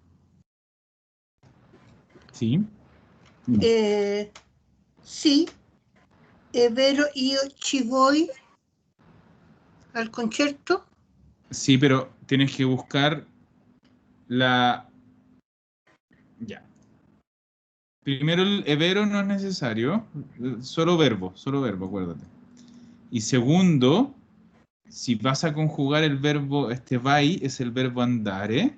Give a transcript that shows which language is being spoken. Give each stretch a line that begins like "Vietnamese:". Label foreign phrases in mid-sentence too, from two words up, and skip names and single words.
Spanish: Sí.
Italian: sì, è vero, io ci
Spanish: voy al concierto. Sí, pero tienes que buscar la... Ya. Primero el evero no es necesario. Solo verbo, acuérdate. Y segundo, si vas a conjugar el verbo, este vai es el verbo andare.